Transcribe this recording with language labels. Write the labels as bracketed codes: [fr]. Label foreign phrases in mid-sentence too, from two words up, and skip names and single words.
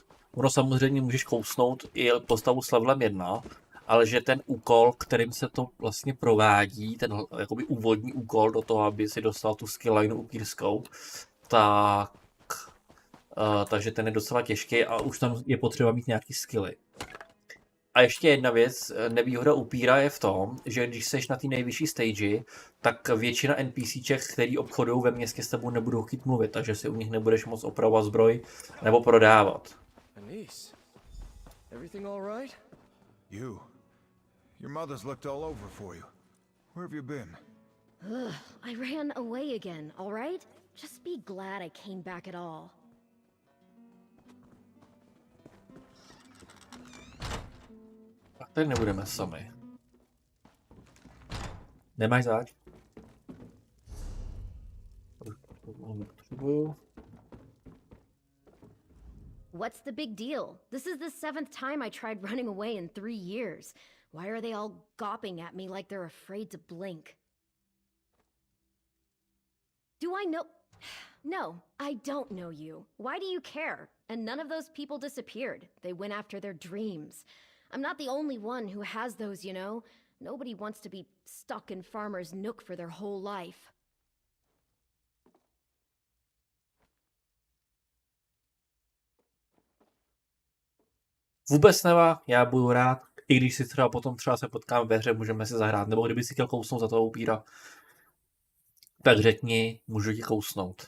[cs] Ono samozřejmě můžeš kousnout i postavu s levelem 1, ale že ten úkol, kterým se to vlastně provádí, ten jakoby úvodní úkol do toho, aby si dostal tu [en] skill line [cs] upírskou, takže ten je docela těžký a už tam je potřeba mít nějaký skilly. A ještě jedna věc, nevýhoda upíra je v tom, že když seš na té nejvyšší stage, tak většina NPCček, který obchodují ve městě s tebou, nebudou chtít mluvit, takže si u nich nebudeš moc opravovat zbroj nebo prodávat. [en] Anise, everything all right? Your mother's looked all over for you. Where have you been? Ugh, I ran away again, all right? Just be glad I came back at all. [cs] A tady nebudeme sami. Nemáš zač? [en] What's the big deal? This is the 7th time I tried running away in 3 years. Why are they all gawping at me like they're afraid to blink? Do I know? No, I don't know you. Why do you care? And none of those people disappeared. They went after their dreams. I'm not the only one who has those, you know. Nobody wants to be stuck in Farmer's Nook for their whole life. [cs] Vůbec nevá, já budu rád, i když si třeba se potkáme ve hře, můžeme si zahrát, nebo kdyby si chtěl kousnout za toho upíra, tak řekni, můžu ti kousnout.